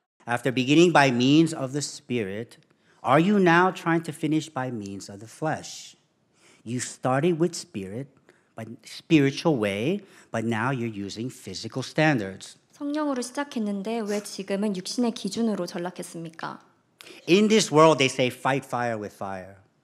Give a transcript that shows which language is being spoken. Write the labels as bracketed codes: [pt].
[en] After beginning by means of the spirit, are you now trying to finish by means of the flesh? You started with spirit, but spiritual way, but now you're using physical standards. [ko] 성령으로 시작했는데 왜 지금은 육신의 기준으로 전락했습니까? [en] In this world, they say fight fire with fire.